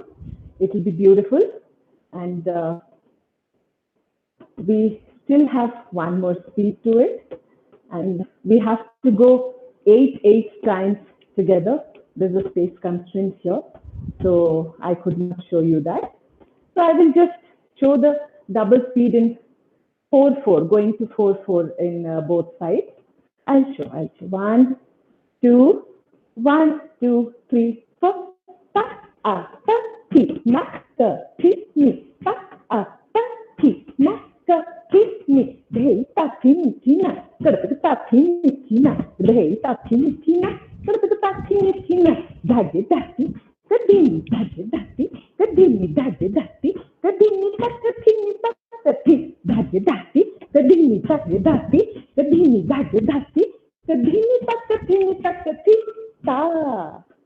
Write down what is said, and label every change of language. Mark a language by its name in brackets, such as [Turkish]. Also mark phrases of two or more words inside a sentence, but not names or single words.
[English] It will be beautiful, and we still have one more speed to it, and we have to go 8 times together. There's a space constraint here, so I could not show you that. So I will just show the double speed in 4/4, going to 4/4 in both sides. I'll show. 1, 2, 1, 2, 3, 4. Ta, a, ta, ti, na, ka, ti, ni. Ta, a, ta, ti, na, ka, ti, ni. Hey, ta, ti, ni, ti, na. Ta, ti, ni, ti, na. Hey, ta, ti, ni, ti, na. Ta, ti, ni, ti, na. Dagi, dagi. Kadini, dagi, dagi. Kadini, dagi, dagi. Kadini, dagi, dagi. Dagi, dagi. Kadini, dagi, dagi. Kadini, dagi, dagi. Kadini, dagi, dagi. Ta.